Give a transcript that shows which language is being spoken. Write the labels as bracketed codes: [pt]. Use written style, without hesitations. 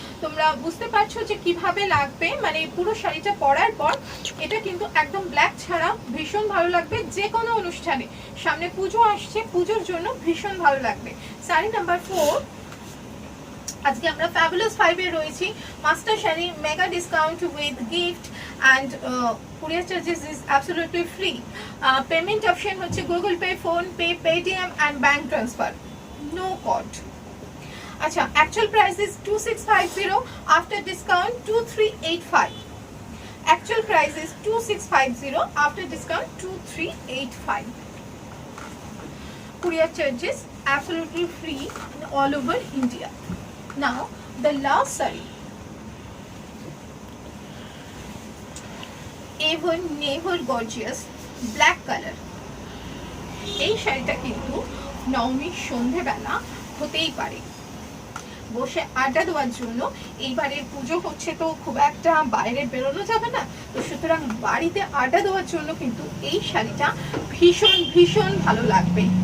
[bn] তোমরা বুঝতে পারছো যে কিভাবে লাগবে, মানে পুরো শাড়িটা পরার পর এটা কিন্তু একদম ব্ল্যাক ছাড়া ভীষণ ভালো লাগবে যে কোনো অনুষ্ঠানে। সামনে পুজো আসছে, পুজোর জন্য ভীষণ ভালো লাগবে। শাড়ি নাম্বার 4, আজকে আমরা ফ্যাবুলাস 5 এ রয়েছি। [en] Master sari mega discount with gift and courier charges is absolutely free. Payment option হচ্ছে Google pay, phone pay, Paytm and bank transfer, no card. আচ্ছা, actual price is 2650, after discount 2385. Actual price is 2650, after discount 2385. Courier charges absolutely free all over India. Now the last saree, even never gorgeous black color. [bn] এই শাড়িটা কিন্তু নবমীর সন্ধেবেলা হতেই পারে, বসে আড্ডা দেওয়ার জন্য। এইবারের পুজো হচ্ছে তো খুব একটা বাইরে বেরোনো যাবে না, তো সুতরাং বাড়িতে আড্ডা দেওয়ার জন্য কিন্তু এই শাড়িটা ভীষণ ভীষণ ভালো লাগবে।